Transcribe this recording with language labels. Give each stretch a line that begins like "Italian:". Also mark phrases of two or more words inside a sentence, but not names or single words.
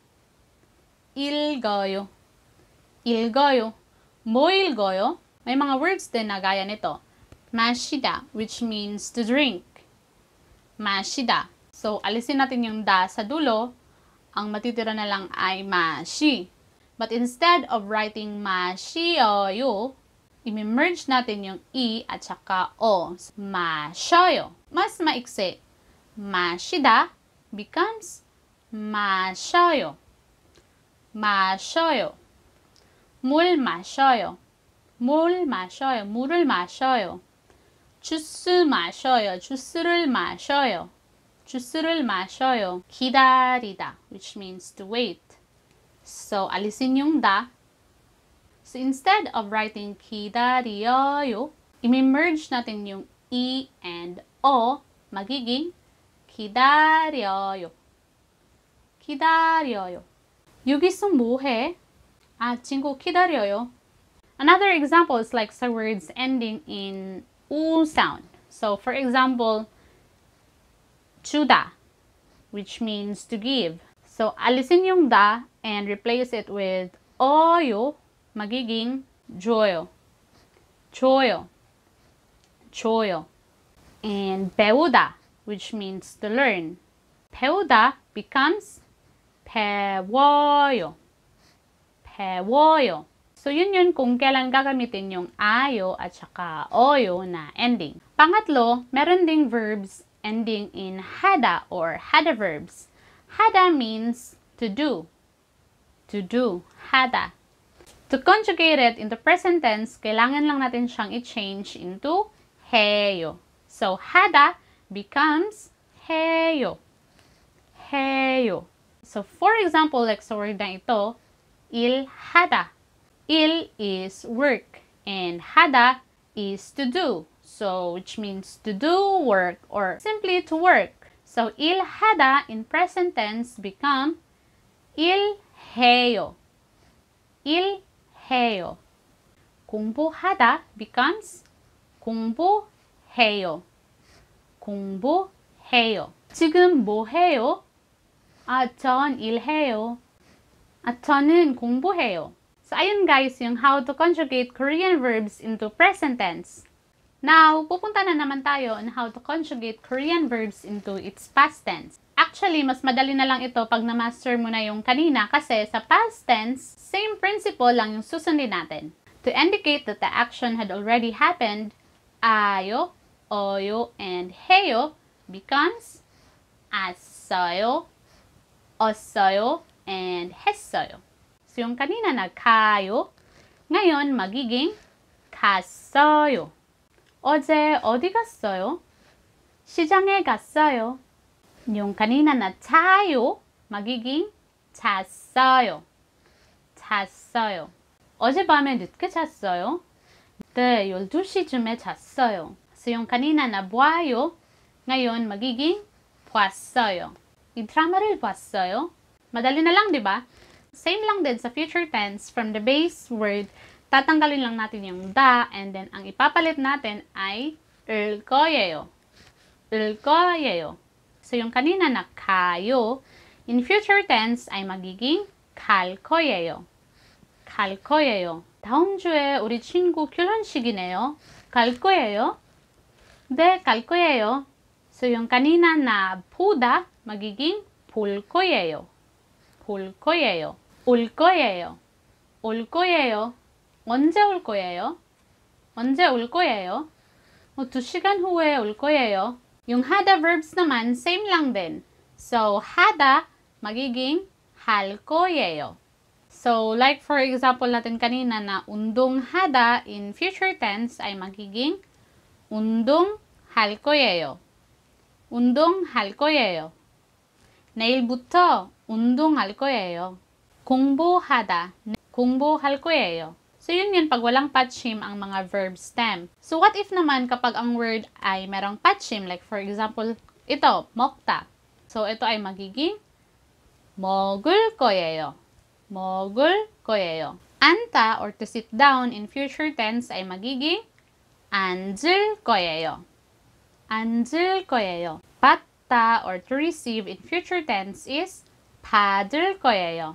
Korean: 읽어요. 읽어요. 뭐 읽어요?
Filipino: May mga words din na gaya nito.
English: 마시다, which means to drink. 마시다. So,
Filipino: alisin natin yung da sa dulo. Ang matitira na lang ay mashi.
English: But instead of writing
Filipino: 마시어요, i-merge natin yung i at saka o. 마셔요. Mas maiksi.
Korean: 마시다 becomes 마셔요. 마셔요. 물 마셔요. 물 마셔요. 물을 마셔요. 주스 마셔요. 주스를 마셔요. 주스를 마셔요. 기다리다,
English: which means to wait. So,
Filipino: alisin yung da. So,
English: instead of writing
Filipino: 기다려요, i-merge natin yung i and o, magiging 기다려요.
Korean: 기다려요. 여기서 뭐해? 친구 기다려요.
English: Another example is like sa words ending in u sound. So, for example, 주다, which means to give. So,
Filipino: alisin yung da
English: and replace it with
Filipino: oyo, magiging 줘요. 줘요.
Korean: 줘요.
English: And 배우다, which means to learn.
Korean: 배우다 becomes 배워요. 배워요.
Filipino: So, yun kung kailan gagamitin yung ayo at saka oyo na ending. Pangatlo, meron ding
English: verbs ending in hada or hada verbs. Hada means to do. To do. Hada. To conjugate it into present tense,
Filipino: kailangan lang natin siyang i-change into 해요.
English: So, hada becomes 해요.
Korean: 해요.
English: So, for example, like
Filipino: sa word na ito,
Korean: 일하다.
English: Il is work and hada is to do. So, which means to do work or simply to work. So, 일하다 in present tense become 일해요.
Korean: 일해요. 공부하다 becomes 공부해요. 공부해요. 지금 뭐 해요? 전 일해요. 저는 공부해요.
English: So, ayun guys, yung how to conjugate Korean verbs into present tense. Now,
Filipino: pupunta na naman tayo
English: on how to conjugate Korean verbs into its past tense. Actually,
Filipino: mas madali na lang ito pag na-master mo na yung kanina kasi sa
English: past tense, same principle
Filipino: lang yung susundin natin.
English: To indicate that the action had already happened, ayo, oyo, and heyo becomes as어요, os어요, and 했어요.
Filipino: So, yung kanina nagkayo, ngayon magiging 갔어요.
Korean: 어제 어디 갔어요? 시장에 갔어요.
Filipino: yung kanina na tayo, magiging 잤어요.
Korean: 잤어요. 어젯밤에 늦게 잤어요. 네, 12시쯤에 잤어요.
Filipino: So, yung kanina na 봐요, ngayon magiging 봤어요.
Korean: 이 드라마를 봤어요.
Filipino: Madali na lang, di ba?
English: Same
Filipino: lang din sa
English: future tense. From the base word,
Filipino: tatanggalin lang natin yung da, and then ang ipapalit natin ay
Korean: 을 거예요. 을 거예요. So, yung kanina na kayo,
English: in future tense
Korean: ay magiging 갈 거예요. 갈 거예요. 다음 주에 우리 친구 결혼식이네요. 갈 거예요? 네, 갈 거예요. So, yung kanina na 보다, magiging 볼 거예요. 볼 거예요. 올 거예요. 올 거예요. 언제 올 거예요? 언제 올 거예요? 2시간 후에 올 거예요.
Filipino: Yung hada verbs naman, same lang din. So, hada, magiging
Korean: 할 거예요.
Filipino: So,
English: like for example
Filipino: natin kanina na 운동 hada
English: in future tense
Filipino: ay magiging
Korean: 운동 할 거예요. 운동 할 거예요. 내일부터 운동할 거예요. 공부하다. 공부할 거예요.
Filipino: So, yun pag walang patchim ang mga verb stem. So,
English: what if
Filipino: naman kapag ang word ay merong patchim?
English: Like, for example,
Filipino: ito, 먹다. So, ito ay magiging
Korean: 먹을 거예요. 먹을 거예요.
English: 앉다 or to sit down in future tense
Filipino: ay magiging
Korean: 앉을 거예요.
English: 앉을 거예요. 받다 or to receive in future tense is
Korean: 받을 거예요.